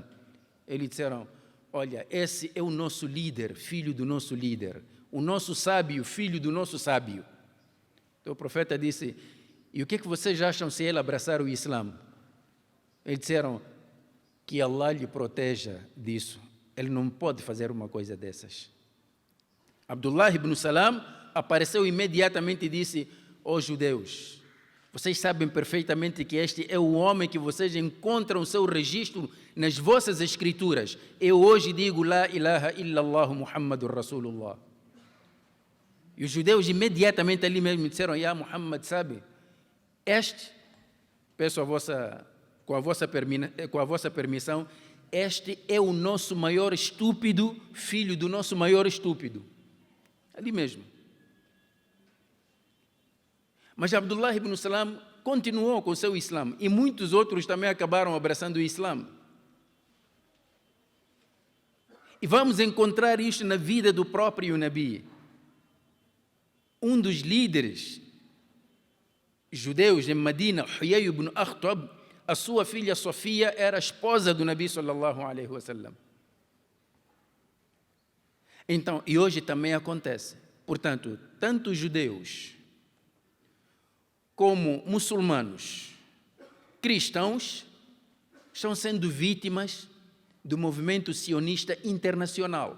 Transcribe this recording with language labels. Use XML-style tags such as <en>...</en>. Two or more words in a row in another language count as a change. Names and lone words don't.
<pt>Eles disseram: "Olha, esse é o nosso líder, filho do nosso líder, o nosso sábio, filho do nosso sábio." Então o profeta disse: "E o que é que vocês acham se ele abraçar o Islã?" Eles disseram: "Que Allah lhe proteja disso, ele não pode fazer uma coisa dessas." Abdullah ibn Salam apareceu imediatamente e disse: "Ó judeus, vocês sabem perfeitamente que este é o homem que vocês encontram seu registro nas vossas escrituras. Eu hoje digo:</pt> <ar>لا إله إلا الله محمد رسول الله."</ar> <pt>E os imediatamente ali mesmo disseram: "Ya Muhammad, sabe, peço com a vossa permissão, este é o nosso maior estúpido, filho do nosso maior estúpido." Ali mesmo. Mas Abdullah ibn Salam continuou com o seu Islã, e muitos outros também acabaram abraçando o Islã. E vamos encontrar isto na vida do próprio Nabi. Um dos líderes judeus em Medina, Huyay ibn Akhtab, a sua filha Sofia era a esposa do Nabi</pt> <ar>صلى الله عليه وسلم.</ar> <pt>Então, e hoje também acontece. Portanto, tanto judeus como muçulmanos, cristãos, estão sendo vítimas do movimento sionista internacional.</pt>